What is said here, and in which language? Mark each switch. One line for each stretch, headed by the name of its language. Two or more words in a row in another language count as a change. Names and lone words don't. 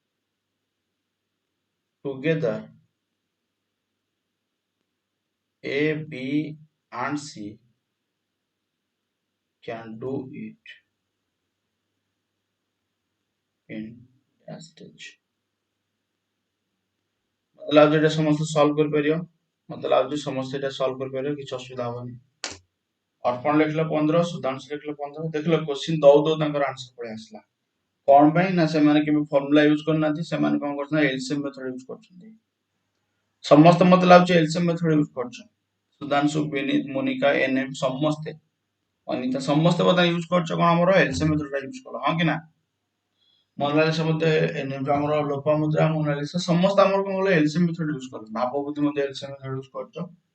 English: Together, A, B, and C can do it in dash stage.
Odia: ମତେ ଲାଗୁଛି ଏଟା ସମସ୍ତେ ସଲ୍ଭ କରିପାରିବ ମତେ ଲାଗୁଛି ସମସ୍ତେ ଏଟା ସଲ୍ଭ କରିପାରିବ କିଛି ଅସୁବିଧା ହବନି ଅର୍ପଣ ଲେଖିଲେ 15 ସୁଧାଂଶୁ ଲେଖିଲେ 15 ଦେଖିଲେ କ୍ୱେଶ୍ଚିନ୍ ଦଉ ଦଉ ତାଙ୍କର ଆନ୍ସର ପଳେଇ ଆସିଲା କଣ ପାଇଁ ନା ସେମାନେ କେବେ
English: formula use
Odia: କରିନାହାନ୍ତି ସେମାନେ କଣ କରୁଛନ୍ତି
English: LCM method use
Odia: କରୁଛନ୍ତି ସମସ୍ତେ ମତେ ଲାଗୁଛି
English: LCM method use
Odia: କରୁଛନ୍ତି ସୁଧାଂଶୁ ବିନୀତ ମୋନିକା ଏନଏମ ସମସ୍ତେ ଅନିତା ସମସ୍ତେ ବୋଧେ ୟୁଜ କରୁଛ କଣ ଆମର
English: LCM method use
Odia: କଲ ହଁ କି ନା ମୋନାଲିସା ମଧ୍ୟ ଏନଏମ ଆମର ଲୋପାମୁଦ୍ରା ମୋନାଲିସା ସମସ୍ତେ ଆମର କଣ କଲେ
English: LCM method use
Odia: କଲେ ଭାବବତୀ ମଧ୍ୟ
English: LCM method use
Odia: କରୁଛ